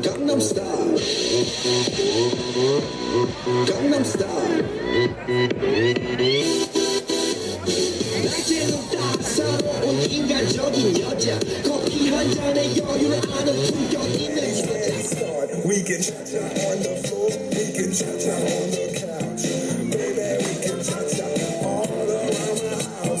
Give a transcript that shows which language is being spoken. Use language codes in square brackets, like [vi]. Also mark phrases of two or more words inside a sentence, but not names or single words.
[ko] Gangnam Style. Gangnam Style. 낮에는 따사로운 인간적인 여자 커피 한 잔에 여유를 아는 품격 있는 여자. [en] We can cha-cha on the floor, we can cha-cha on the couch. Baby, we can cha-cha all around the house.